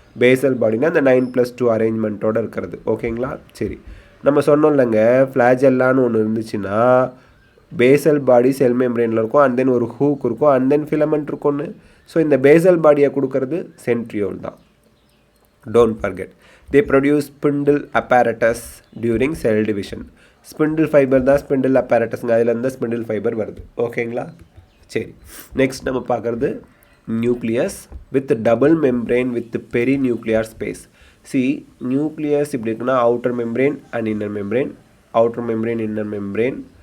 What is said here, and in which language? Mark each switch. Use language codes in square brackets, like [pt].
[ta] Basel பாடினா இந்த 9+2 அரேஞ்ச்மெண்ட்டோடு இருக்கிறது. ஓகேங்களா? சரி, நம்ம சொன்னோம் இல்லைங்க, ஃப்ளாஜெல்லான்னு ஒன்று இருந்துச்சுன்னா பேசல் பாடி செல் மெம்பரேனில் இருக்கும், அண்ட் தென் ஒரு ஹூக் இருக்கும், அண்ட் தென் ஃபிலமெண்ட் இருக்கும்னு. ஸோ இந்த பேசல் பாடியை கொடுக்கறது சென்ட்ரியோல் தான். [en] Don't forget. They produce spindle apparatus during cell division. [ta] Spindle fibre தான் ஸ்பிண்டில் apparatusங்க, அதில் இருந்தால் ஸ்பிண்டில் ஃபைபர் வருது. ஓகேங்களா? சரி, நெக்ஸ்ட் நம்ம பார்க்குறது nucleus with double membrane with பெரிநியூக்ளியர் space. Nucleus இப்படி இருக்குன்னா outer membrane and inner membrane, outer membrane inner membrane.